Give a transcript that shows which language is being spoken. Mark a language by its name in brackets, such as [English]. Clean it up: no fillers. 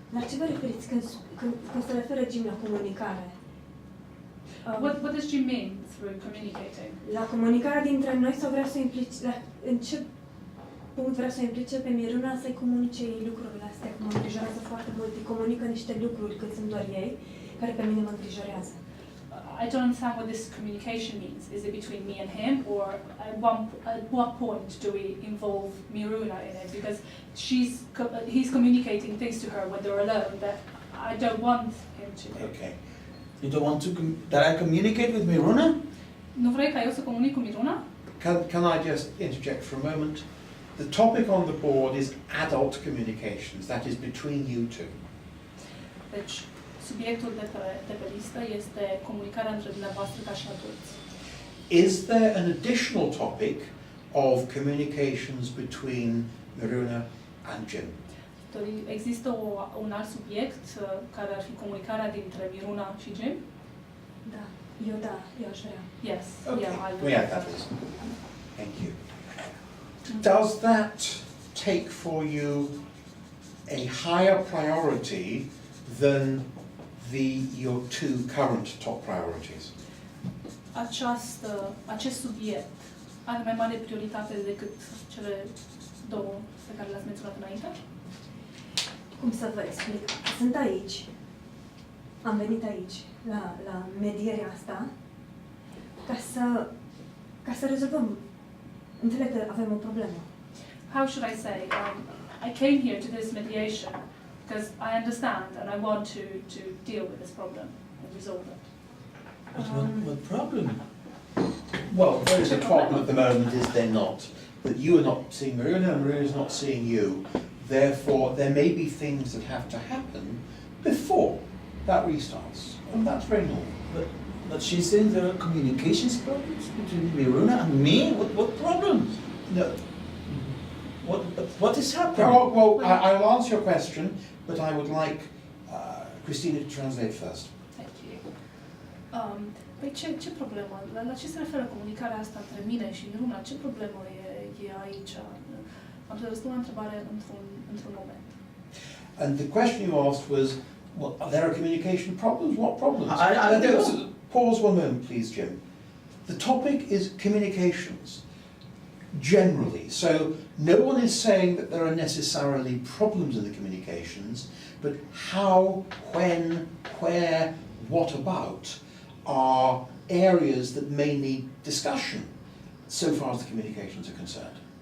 [Romanian] La ce vă referiți când se referă Jim la comunicare? [English] What does Jim mean through communicating? [Romanian] La comunicarea dintre noi sau vrea să implice, în ce punct vrea să implice pe Miruna să-i comunice ei lucrurile astea, că mă îngrijorează foarte mult, îi comunică niște lucruri cât sunt doar ei, care pe mine mă îngrijorează. [English] I don't understand what this communication means. Is it between me and him, or at what point do we involve Miruna in it? Because he's communicating things to her when they're alone that I don't want him to do. Okay. You don't want to that I communicate with Miruna? [Romanian] Nu vrei ca eu să comunic cu Miruna? [English] Can I just interject for a moment? The topic on the board is adult communications, that is between you two. [Romanian] Deci, subiectul de pe listă este comunicarea între dumneavoastră ca și adulți. [English] Is there an additional topic of communications between Miruna and Jim? [Romanian] Există un alt subiect care ar fi comunicarea dintre Miruna și Jim? Da, eu aș vrea. [English] Yes. Okay, Yeah, I we add that as. Thank you. Does that take for you a higher priority than your two current top priorities? [Romanian] Acest subiect are mai mare prioritate decât cele două pe care le-ați menționat înainte? Cum să vă explic? Sunt aici, am venit aici, la medierea asta, ca să rezolvăm. Înțeleg că avem o problemă. [English] How should I say? I came here to this mediation because I understand and I want to deal with this problem and resolve it. What problem? Well, there is a problem at the moment, is there not? That you are not seeing Miruna and Miruna is not seeing you. Therefore, there may be things that have to happen before that restarts. And that's very normal. But she's saying there are communications problems between Miruna and me? What problems? No. What is happening? Well, I'll answer your question, but I would like Christina to translate first. Thank you. [Romanian] Păi ce problemă? La ce se referă comunicarea asta între mine și Miruna? Ce problemă e aici? Am să răspund la întrebare într-un moment. [English] And the question you asked was, well, there are communication problems? What problems? I don't know. Pause one moment, please, Jim. The topic is communications, generally. So no one is saying that there are necessarily problems in the communications, but how, when, where, what about are areas that may need discussion so far as the communications are concerned.